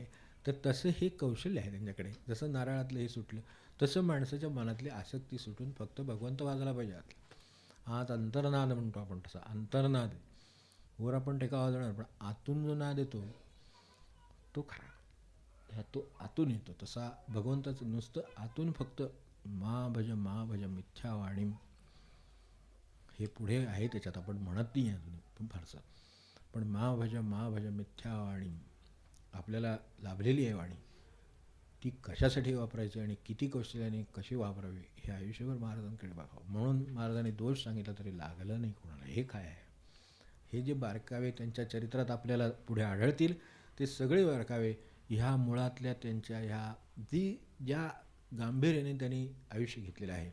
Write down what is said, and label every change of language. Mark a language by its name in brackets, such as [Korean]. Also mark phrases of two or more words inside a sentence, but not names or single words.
[Marathi] तर तसं हे कौशल्य आहे त्यांच्याकडे. जसं नारळातलं हे सुटलं तसं माणसाच्या मनातली आसक्ती सुटून फक्त भगवंत वाजला पाहिजे. आत अंतर्नाद म्हणतो आपण, तसा अंतर्नाद. वर आपण टेका वाजवणार, पण आतून जो नाद येतो तो खरा, ह्या तो आतून येतो. तसा भगवंताचं नुसतं आतून फक्त [Sanskrit] मा भज मिथ्या वाणीम, [Marathi] हे पुढे आहे त्याच्यात, आपण म्हणत नाही अजून पण फारसं. पण [Sanskrit] मा भज मिथ्या वाणी [Marathi] आपल्याला लाभलेली आहे. वाणी ती कशासाठी वापरायची आणि किती कौशल्याने कशी वापरावी हे आयुष्यभर महाराजांकडे बघावं. म्हणून महाराजांनी दोष सांगितला तरी लागलं नाही कोणाला. हे काय आहे? हे जे बारकावे त्यांच्या चरित्रात आपल्याला पुढे आढळतील, ते सगळे बारकावे ह्या मुळातल्या त्यांच्या ह्या ज्या गांभीर्याने त्यांनी आयुष्य घेतलेलं आहे.